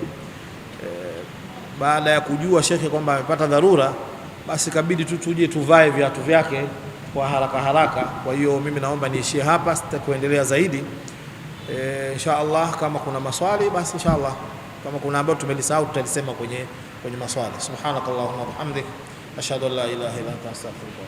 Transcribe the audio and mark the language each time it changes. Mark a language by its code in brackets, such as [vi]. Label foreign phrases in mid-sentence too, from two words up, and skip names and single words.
[sw] Baada ya kujua shekhe kwamba amepata dharura, basi kabidi tu tuje tuvae viatu vyake kwa haraka haraka. Kwa hiyo mimi naomba niishie hapa, sitakuendelea zaidi. [ar] إن شاء الله [sw] kama kuna maswali basi [ar] إن شاء الله, [sw] kama kuna ambao tumelisahau tutalisema kwenye maswali. [ar] سبحانك اللهم وبحمدك أشهد أن لا إله إلا أنت أستغفرك.